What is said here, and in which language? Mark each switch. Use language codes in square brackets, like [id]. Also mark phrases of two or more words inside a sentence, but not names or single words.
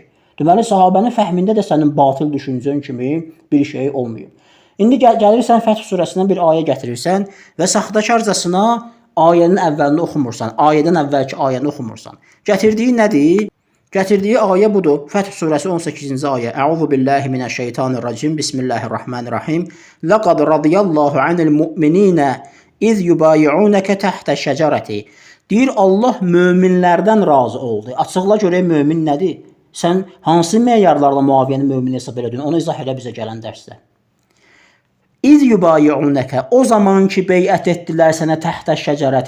[az] Deməli, sahabənin fəhmində də sənin batıl düşüncən kimi bir şey olmayıb. İndi gəlirsən Fəth surəsindən bir ayə gətirirsən və saxtakarcasına ayənin əvvəlini oxumursan, ayədən əvvəlki ayəni oxumursan. Gətirdiyi nədir? Gətirdiyi ayə budur. Fəth surəsi 18-ci ayə. [ar] أعوذ بالله من الشيطان الرجيم. بسم الله الرحمن الرحيم. لقد رضي الله عن المؤمنين إذ يبايعونك تحت الشجرة. [az] Deyir Allah möminlərdən razı oldu. Açıqla görək mömin nədir? Sən hansı meyarlarla Muaviyyəni mömin hesab elədin? Onu izah elə bizə gələn dərsdə. [ar] إذ يبايعونك, [az] o zaman ki beyət etdilər sənə [ar] تحت الشجرة.